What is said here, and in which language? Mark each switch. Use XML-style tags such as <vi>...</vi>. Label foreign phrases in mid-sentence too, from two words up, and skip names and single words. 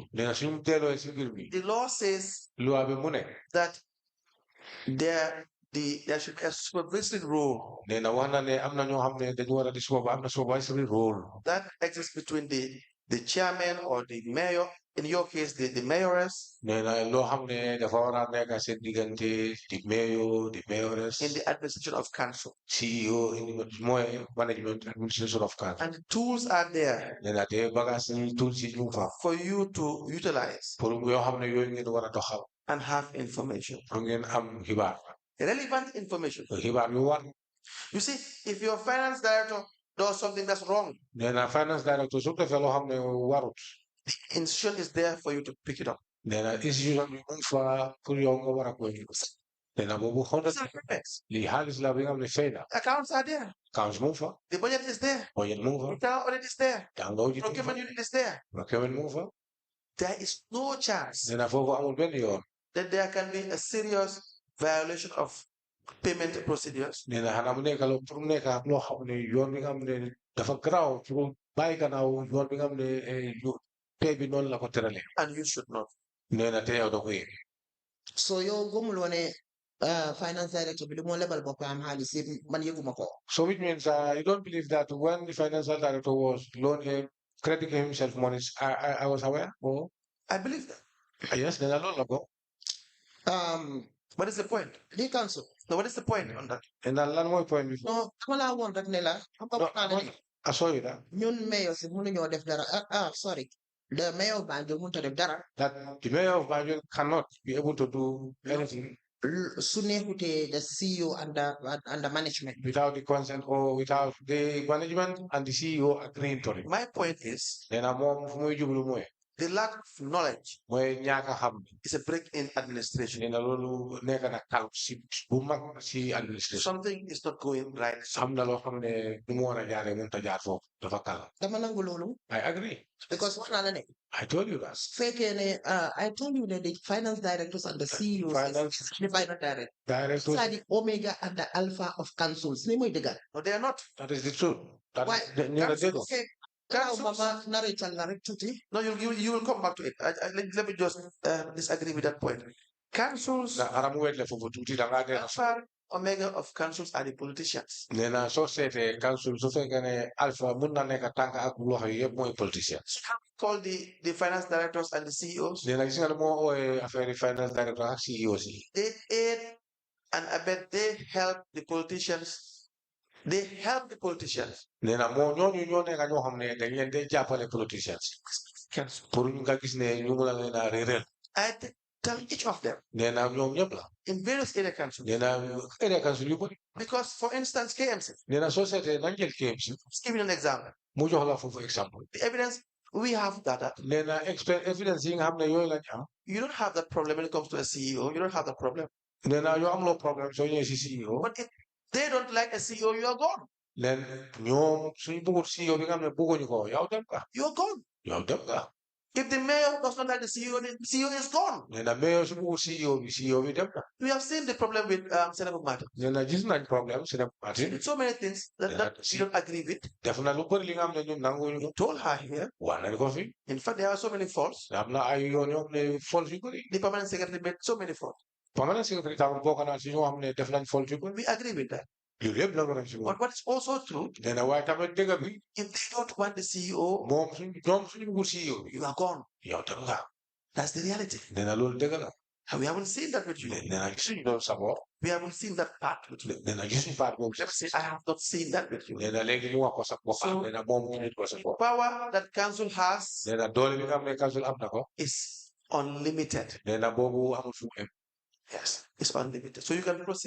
<en>The law says that there should be a supervisory role that exists between the chairman or the mayor in your case, the mayoress,</en> <wo>nee na loo xam ne dafa war a nekk seen diggante di mayor di mayoress</wo> <en>in the administration of council. CEO in the mooy management administration of council. And the tools are there</en> <wo>nee na te bagage yi tools yi ñu fa</wo> <en>for you to utilize</en> <wo>pour yoo xam ne yooyu ngeen war a doxal</wo> <en>and have information,</en> <wo>pour ngeen am xibaar</wo> <en>relevant information.</en> <wo>xibaar yu war.</wo> <en>You see, if your finance director does something that's wrong,</en> <wo>nee na</wo> <en>finance director</en> <wo>su defee loo xam ne warut</wo> <en>the institution is there for you to pick it up.</en> <wo>nee na institution bi mu fa pour yow nga war a koy nee na boobu xonta</wo> <en>These are payments.</en> <wo>lii xaalis la bi nga xam ne fay na</wo> <en>Accounts are there.</en> <wo>accounts mu fa</wo> <en>The budget is there.</en> <wo>budget mu fa</wo> <en>Internal audit is there.</en> <wo>tàngoo ji mu fa</wo> <en>Procurement unit is there.</en> <wo>procurement mu fa</wo> <en>There is no chance</en> <wo>nee na foofu amul benn yoon</wo> <en>that there can be a serious violation of payment procedures</en> <wo>nee na xanaa mu nekk loo pour mu nekk loo xam ne yoon bi nga xam ne dafa garaaw pour bàyyi gannaaw yoon bi nga xam ne tey bi noonu la ko tëralee</wo> <en>and you should not.</en> <wo>nee na te yow da ko yëg So yow gëmuloo ne</wo> <en>finance director</en> <wo>bi lu moo lebal boppam xaalis yëpp man yëguma ko.</wo> <en>so which means you don't believe that when the financial director was crediting himself money I was aware oh I believe that.</en> <wo>yes nee na loolu la ko</wo> <en>What is the point?</en> <wo>Di council.</wo> <en>No, what is the point on that?</en> <wo>nee na lan mooy point bi No, dama laa woon rek ne la. Xam nga wax naa ne</wo> <en>I saw you that</en> <wo>ñun mayor si mënuñoo def dara.</wo> <en>Sorry. The mayor of Banjul</en> <wo>mënut a def dara.</wo> <en>the mayor of Banjul cannot be able to do anything</en> <wo>Su neexutee</wo> <en>the CEO and the management. without the consent or without the management and the CEO agreeing to it. My point is</en> <wo>nee na moom fu muy jublu mooy</wo> <en>the lack of knowledge</en> <wo>mooy ñaaka xam</wo> <en>is a break in administration.</en> <wo>nee na loolu nekk na kal si bu mag si administration</wo> <en>Something is not going right.</en> <wo>am na loo xam ne nu mu war a jaaree mënut a jaar foofu dafa kal Dama nangu loolu.</wo> <en>I agree</en> <wo>Because wax naa la ne.</wo> <en>I told you that</en> <wo>Fekkee ne</wo> <en>I told you that the finance directors and the CEOs. Finance- The finance director. directors These are the omega and the alpha of councils.</en> <wo>Ni mooy dëgga.</wo> <en>No, they are not. that is the truth that Why?</en> <wo>nee na dëgg</wo> <en>Okay.</en> <wo>Gannaaw</wo> <en>Councils-</en> <wo>mama narratal la rek tuuti.</wo> <en>No, you will come back to it. Let me just disagree with that point. Councils,</en> <wo>na aramu wet la foofu tuuti da ngaa gën a</wo> <en>alpha, omega of councils are the politicians.</en> <wo>nee na soo seetee council su fekkee ne alpha mun na nekk tànk ak loxo yi yëpp mooy politicien</wo> <en>So how we call the finance directors and the CEOs?</en> <wo>nee na gis nga ne moo ooyee affaire</wo> <en>finance director</en> <wo>ak CEO si</wo> <en>They aid and abet. They help the politicians. They help the politicians.</en> <wo>nee na moo ñooñu ñoo nekk ñoo xam ne dañ leen dee jàppale politiciens</wo> <en>Council.</en> <wo>pour ñu nga gis ne ñu mun a leen a réeral</wo> <en>I tell each of them</en> <wo>nee na ñoom ñëpp la</wo> <en>in various area councils.</en> <wo>nee na area council yu bëri</wo> <en>Because, for instance, KMC,</en> <wo>nee na soo seetee nañ jël KMC</wo> <en>let's give you an example.</en> <wo>mu jox la foofu exemple</wo> <en>The evidence we have that</en> <wo>nee na evidence yi nga xam ne yooyu lañ am</wo> <en>you don't have that problem when it comes to a CEO. You don't have that problem.</en> <wo>nee na yoo am loo problème soo ñëwee si CEO</wo> <en>But if they don't like a CEO, you are gone.</en> <wo>leen ñoom suñu bëggut CEO bi nga xam ne bëgguñu ko yow dem nga</wo> <en>You are gone.</en> <wo>yow dem nga</wo> <en>If the mayor does not like the CEO is gone.</en> <wo>nee na mais su bëggut CEO bi dem na</wo> <en>We have seen the problem with Senator Matter.</en> <wo>nee na gis nañ problème si dem parti</wo> <en>So many things that she don't agree with.</en> <wo>def na lu bëri li nga xam ne ñun nanguñu</wo> <en>We</en> <wo>ko</wo> <en>told her here.</en> <wo>wax nañ ko fi</wo> <en>In fact, there are so many faults.</en> <wo>am na ay yoon yoo xam ne fault yu bëri</wo> <en>The permanent secretary made so many faults. permanent secretary</en> <wo>tam bokk na si ñoo xam ne def nañ fault yu bëri</wo> <en>We agree with that.</en> <wo>loolu yëpp nangu nañ si moom</wo> <en>But what is also true,</en> <wo>nee na waaye tamit dëgg bi</wo> <en>if they don't want the CEO,</en> <wo>moom ñoom suñu bëggut CEO bi</wo> <en>you are gone.</en> <wo>yow dem nga</wo> <en>That's the reality.</en> <wo>nee na loolu dëgg la</wo> <en>And we haven't seen that with you.</en> <wo>nee na gisuñu doon saboo</wo> <en>We haven't seen that part with you.</en> <wo>nee na gisuñu part boobu</wo> <en>Let me say, I have not seen that with you.</en> <wo>nee na léegi ñu wax ko sa bopp</wo> <en>So-</en> <wo>nee na moom mu nit ko sa bopp</wo> <en>Power that council has</en> <wo>nee na doole bi nga xam ne council am na ko</wo> <en>is unlimited.</en> <wo>nee na boobu amul fu mu em</wo> <en>Yes, it's unlimited. So you can proceed.</en>